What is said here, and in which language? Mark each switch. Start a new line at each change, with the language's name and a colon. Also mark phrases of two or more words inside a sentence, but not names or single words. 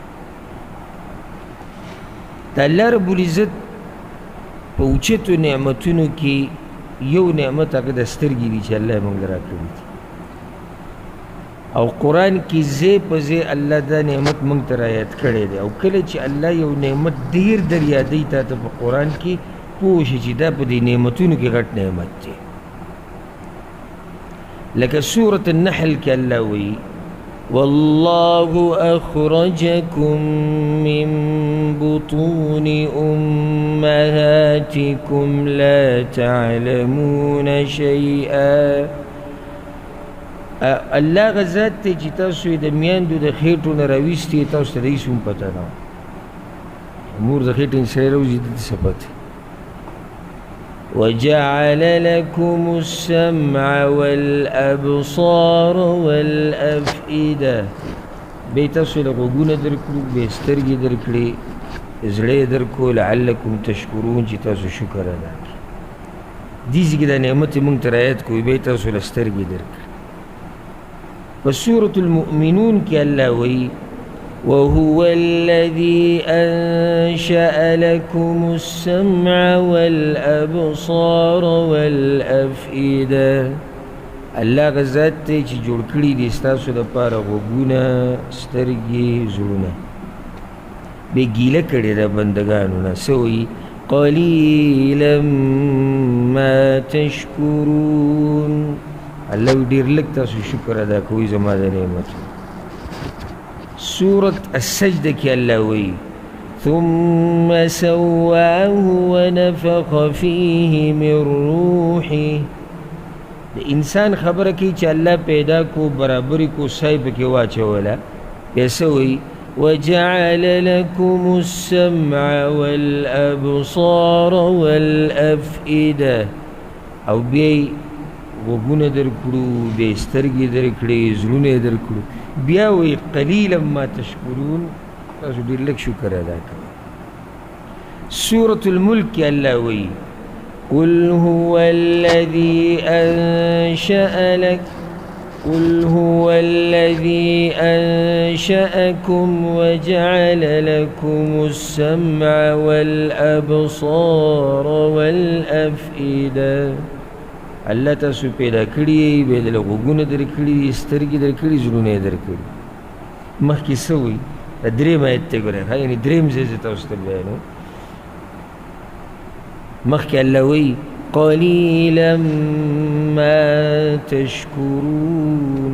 Pashto: د الله
Arabic: رب العزت
Pashto: په اوچتو نعمتونو کې یو نعمت هغه د سترګې دي چې الله یې موږ له راکړي دي، او قرآن کې ځای په ځای الله دا نعمت موږ ته رایاد کړی دی. او کله چې الله یو نعمت ډېر در یادوي تا ته په قرآن کې، پوه شي چې دا په دې نعمتونو کې غټ نعمت دی. لکه سورة النحل کې الله وایي
Arabic: والله أخرجكم من بطون أمهاتكم لا تعلمون شيئا.
Pashto: الله غزات ته چې تاسو یې د میندو د خېټو نه راویستې، تاسو ته د هېڅ هم پته نه وه. مور د خېټې نه سړی راوځي د څه پته.
Arabic: وجعل لكم السمع والأبصار والأفئدة،
Pashto: بیا تاسو له غوږونه درکړو، بیا سترګې درکړې، زړه یې درکړو
Arabic: لعلکم تشکرون
Pashto: چې تاسو شکر ادا کړئ. دې ځای کې دا نعمت یې موږ ته رعایت کړو، بیا تاسو له سترګې درکړې. په سورة المؤمنون کې الله وایي
Arabic: وهو الذي أنشأ لكم السمع والأبصار والأفئدة.
Pashto: الله غزات ته چې جوړ کړي دي ستاسو دپاره غوږونه، سترګې، زړونه. بې ګیله کړې ده بندګانو نه. څه وایي
Arabic: قليلا ما تشكرون.
Pashto: الله ډیر لږ تاسو شکر ادا کوئ زما د نعمت. سورة السجدة کې الله وایي
Arabic: ثم سواه ونفخ فيه من روحه.
Pashto: د انسان خبره کوي چې الله پیدا کو برابري کو سای پکې واچوله. بیا څه وایي
Arabic: وجعل لكم السمع والأبصار والأفئدة.
Pashto: او بیا غوږونه درکړو، بیا سترګې درکړې، زړونه یې درکړو. بیا وایي
Arabic: قلیلا ما تشکرون،
Pashto: تاسو ډېر لږ شکر ادا کوئ. سورة الملک کې الله وایي
Arabic: قل هو الذي أنشأكم وجعل لكم السمع والأبصار والأفئدة.
Pashto: الله تاسو پیدا کړي، بیا دله غوږونه درکړي، سترګې درکړي، زړونه یې درکړي. مخکې څه وایي درېیم آیت ته ګورئ، یعنې درېیم ځای زه تاسو ته بیانوم. مخکې الله وایي
Arabic: قلیلا ما تشکرون.